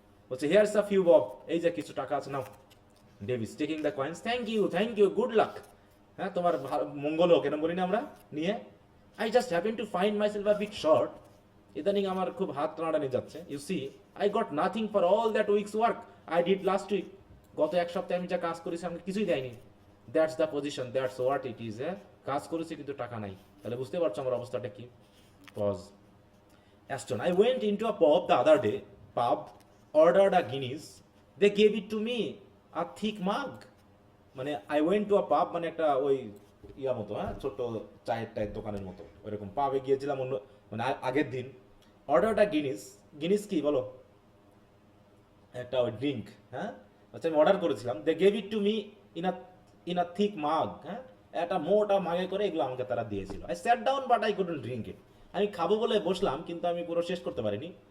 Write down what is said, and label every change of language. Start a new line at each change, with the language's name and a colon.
Bangla: বলছে
English: here's a few bob,
Bangla: এই যে কিছু টাকা আছে নাও।
English: Davies taking the coins, thank you, good luck,
Bangla: হ্যাঁ, তোমার মঙ্গল হোক, এরকম বলি না আমরা, নিয়ে
English: I just happen to find myself a bit short,
Bangla: ইদানিং আমার খুব হাত টানাটানি যাচ্ছে।
English: you see I got nothing for all that week's work I did last week,
Bangla: গত এক সপ্তাহে আমি যা কাজ করেছি আমাকে কিছুই দেয়নি।
English: that's the position, that's what it is,
Bangla: হ্যাঁ, কাজ করেছি কিন্তু টাকা নাই, তাহলে বুঝতে পারছো আমার অবস্থাটা কি।
English: Pause. Aston, I went into a pub the other day, ordered a Guinness, they gave it to me, a thick mug, মানে I went to a pub
Bangla: মানে একটা ওই ইয়া মতো, হ্যাঁ, ছোট চায়ের দোকানের মতো, ওইরকম পাবে গিয়েছিলাম অন্য, মানে আগের দিন। অর্ডারটা গিনিস কি বলো, একটা ওই ড্রিঙ্ক, হ্যাঁ, আচ্ছা আমি অর্ডার করেছিলাম,
English: they gave it to me in a thick mug,
Bangla: হ্যাঁ, একটা মোটা মাগে করে এগুলো আমাকে তারা দিয়েছিল।
English: I sat down but I couldn't drink it,
Bangla: আমি খাবো বলে বসলাম কিন্তু আমি পুরো শেষ করতে পারিনি।